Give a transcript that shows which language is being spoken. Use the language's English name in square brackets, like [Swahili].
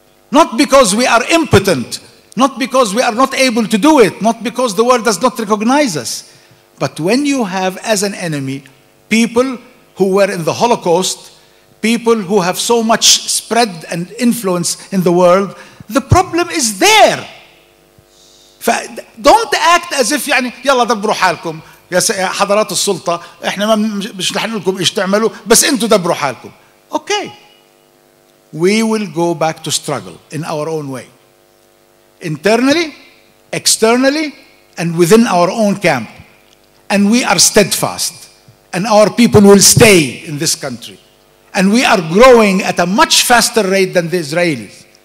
[English] Not because we are impotent, not because we are not able to do it, not because the world does not recognize us. But when you have as an enemy people who were in the Holocaust, people who have so much spread and influence in the world, The problem is there. [Arabic] don't act as if يعني يلا دبروا حالكم يا حضرات السلطة، احنا مش رح نقول لكم ايش تعملوا، بس انتوا دبروا حالكم. [English] Okay. We will go back to struggle in our own way. Internally, externally, and within our own camp. And we are steadfast. And our people will stay in this country. And we are growing at a much faster rate than the Israelis.